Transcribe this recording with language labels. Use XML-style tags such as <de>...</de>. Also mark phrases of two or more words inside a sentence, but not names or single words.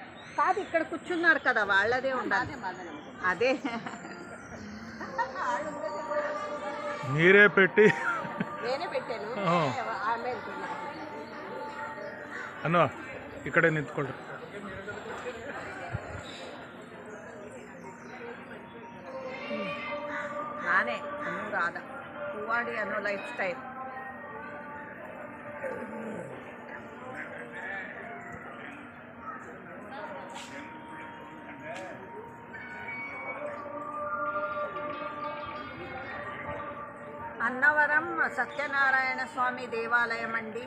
<te>కాదు ఇక్కడ కూర్చున్నారు కదా వాళ్ళదే ఉండాలి. అదే మీరే పెట్టి నేనే పెట్టాను. అన్న ఇక్కడే నించుకోండి.</te> <kn>ನಾನೇ ಅನುರಾಧ ಹೂವಾಡಿ ಅನ್ನೋ ಲೈಫ್ ಸ್ಟೈಲ್.</kn> <te>అన్నవరం సత్యనారాయణ స్వామి దేవాలయం అండి.</te>